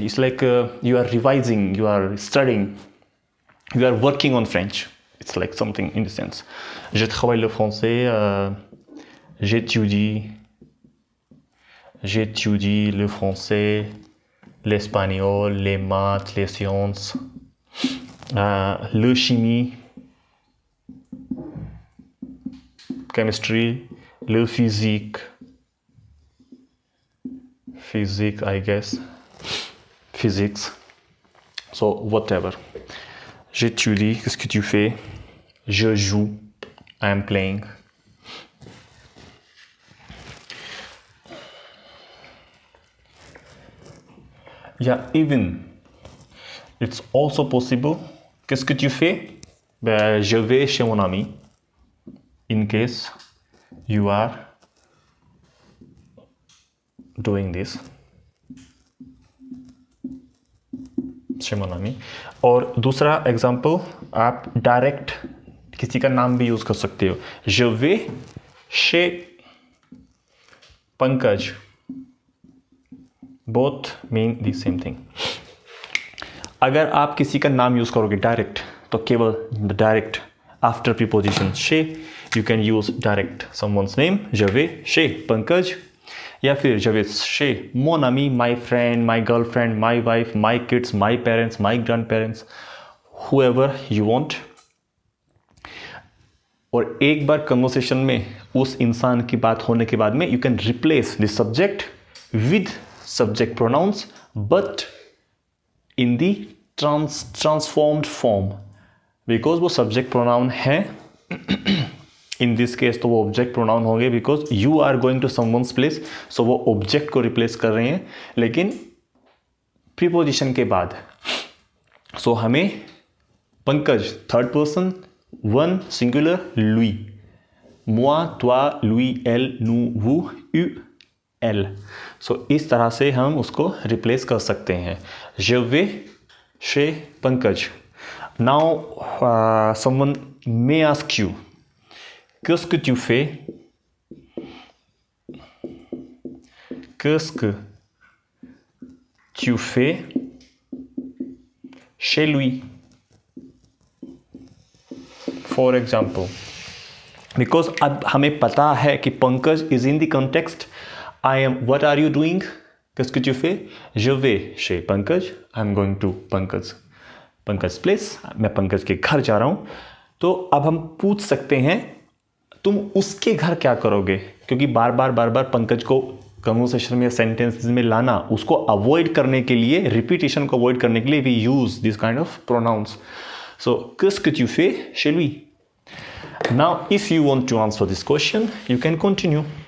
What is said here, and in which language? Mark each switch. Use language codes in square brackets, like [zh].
[en] It's like you are revising, you are studying, you are working on French. It's like something in the sense. [fr] Je travaille le français, j'étudie le français, l'espagnol, les maths, les sciences, le chimie, chemistry, le physique, [en] I guess, physics. So whatever. [fr] J'étudie, qu'est-ce que tu fais? Je joue, [en] I am playing. Yeah, even it's also possible. [fr] Qu'est-ce que tu fais? Ben, je vais chez mon ami. [en] In case you are doing this. [fr] chez mon ami. [hi] और दूसरा example, आप direct किसी का नाम भी use कर सकते हो. [fr] Je vais chez पंकज. [en] Both mean the same thing. [hi] अगर आप किसी का नाम यूज करोगे डायरेक्ट तो केवल direct after preposition chez [en] You can use direct someone's name. [fr] Je vais chez पंकज, [hi] या फिर [fr] je vais chez mon ami, [en] my friend, my girlfriend, my wife, my kids, my parents, my grandparents, whoever you want. [hi] और एक बार conversation में उस इंसान की बात होने के बाद में [en] you can replace the subject with subject pronouns but in the transformed form, because [hi] वो सब्जेक्ट प्रोनाउन है. इन दिस केस तो वो ऑब्जेक्ट प्रोनाउन होंगे [en] because you are going to someone's place, [hi] सो वो ऑब्जेक्ट को रिप्लेस कर रहे हैं लेकिन प्रीपोजिशन के बाद. सो हमें Pankaj third person, one singular, Louis, [fr] moi, toi, lui, elle, nous, vous, eux, elle. [hi] सो इस तरह से हम उसको रिप्लेस कर सकते हैं. [fr] Je vais chez पंकज. [en] Now someone may ask you, [fr] qu'est-ce que tu fais? Qu'est-ce que tu fais chez lui? [en] For example, because [hi] अब हमें पता है कि Pankaj is in the context. [en] I am, what are you doing? [fr] qu'est-ce que tu fais? je vais chez पंकज. [en] I am going to Pankaj place. [hi] मैं पंकज के घर जा रहा हूँ. तो अब हम पूछ सकते हैं तुम उसके घर क्या करोगे, क्योंकि बार बार पंकज को कन्वर्सेशन में, सेंटेंसेस में लाना, उसको अवॉइड करने के लिए, रिपीटिशन को अवॉइड करने के लिए [en] We use this kind of pronouns. So [fr] qu'est-ce que tu fais chez lui? [en] Now if you want to answer this question you can continue.